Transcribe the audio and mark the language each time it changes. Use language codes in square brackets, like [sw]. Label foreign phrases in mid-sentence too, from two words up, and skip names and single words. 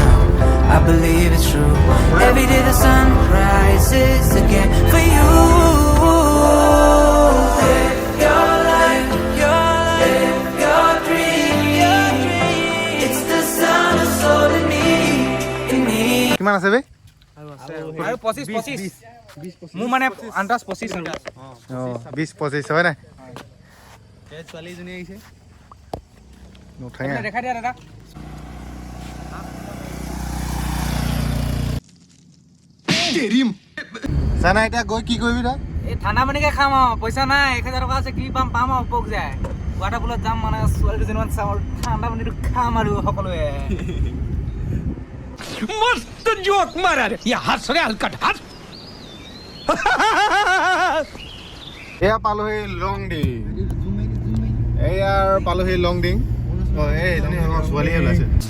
[en] I believe it's true. Every day the sun rises again for you. Live your life, live your dream. It's the sun of soul in me, in me. [as] কিমান আছে বে আৰু 25 মোৰ মানে আন্দাজ 25 আৰু 20-25 হয় নাই ছোৱালীজনী আহিছে নুঠাই দেখাই দিয়া দাদা জানা এতিয়া গৈ কি কৰিবি তই এই ঠাণ্ডা পানীকে খাম আৰু পইচা নাই 1000 টকা আছে কি পাম আৰু পক যায় [en] water pool [as] যাম মানে ছোৱালী দুজনীমান চাওঁ ঠাণ্ডা পানীটো খাম আৰু সকলোৱে [hi] मस्त जोक मारा रे ये हंस रे हलकट हंस [as] এয়া পালোহি লংডিং এয়াৰ পালোহি লংডিং এই এজনী আমাৰ ছোৱালীহে ওলাইছে